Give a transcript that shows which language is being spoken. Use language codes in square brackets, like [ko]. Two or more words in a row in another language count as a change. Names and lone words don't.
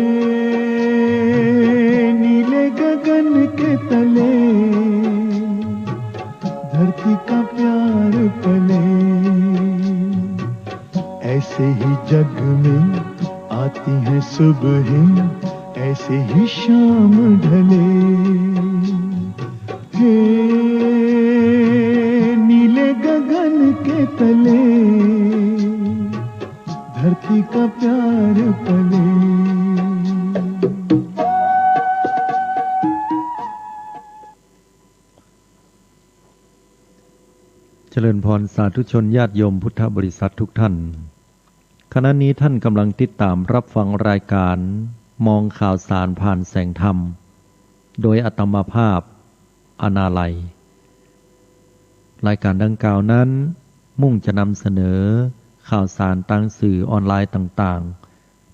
[hi] नीले गगन के तले धरती का प्यार पले ऐसे ही जग में आती हैं सुबहें ऐसे ही शाम ढले हे नीले गगन के तले धरती का प्यार पले [th] เจริญพรสาธุชนญาติโยมพุทธบริษัททุกท่านขณะนี้ท่านกำลังติดตามรับฟังรายการมองข่าวสารผ่านแสงธรรมโดยอาตมาภาพอนาลัยรายการดังกล่าวนั้นมุ่งจะนำเสนอข่าวสารทางสื่อออนไลน์ต่างๆ